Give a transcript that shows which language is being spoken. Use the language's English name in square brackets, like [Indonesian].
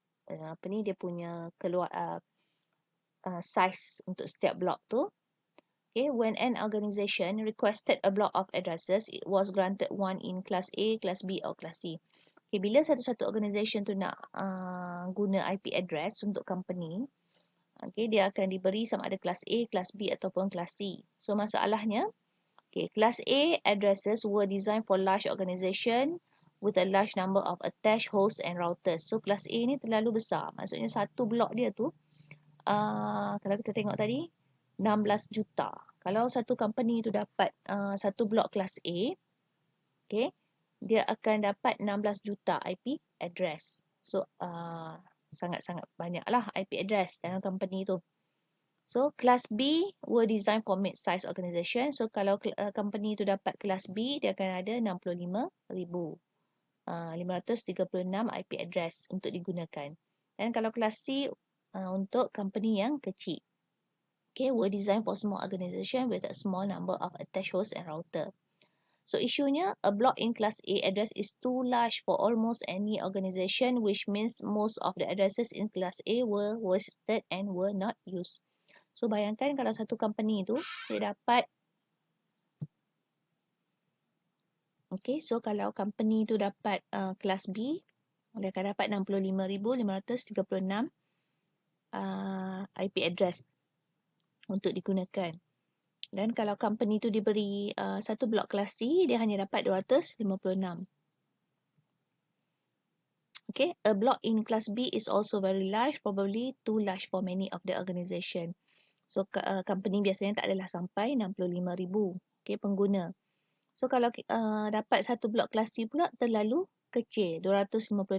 [Malay] Apa ni dia punya size untuk setiap block tu. [English] Okay, when an organization requested a block of addresses, it was granted one in class A, class B or class C. [Malay] Okay, bila satu-satu organisation tu nak guna IP address untuk company, okay, dia akan diberi sama ada kelas A, kelas B ataupun kelas C. So masalahnya, [English] okay, kelas A addresses were designed for large organisation with a large number of attached hosts and routers. [Malay] So kelas A ni terlalu besar. Maksudnya satu blok dia tu, kalau kita tengok tadi, 16 juta. Kalau satu company tu dapat satu blok kelas A, okay, dia akan dapat 16 juta IP address. So sangat-sangat banyaklah IP address dalam company tu. [English] So kelas B were designed for mid-size organisation. [Malay] So kalau company tu dapat kelas B, dia akan ada 65,536 IP address untuk digunakan. Dan kalau kelas C untuk company yang kecil. [English] Okay, were designed for small organisation with a small number of attached hosts and router. [Malay] So isunya, [English] a block in class A address is too large for almost any organisation, which means most of the addresses in class A were wasted and were not used. [Malay] So bayangkan kalau satu company tu dia dapat, okay, so kalau company tu dapat kelas B, dia akan dapat 65,536 IP address untuk digunakan. Dan kalau company tu diberi satu blok kelas C, dia hanya dapat 256. [English] Okay, a block in class B is also very large, probably too large for many of the organisation. [Malay] So company biasanya tak adalah sampai 65,000 okay, pengguna. So kalau dapat satu blok kelas C pula terlalu kecil, 256.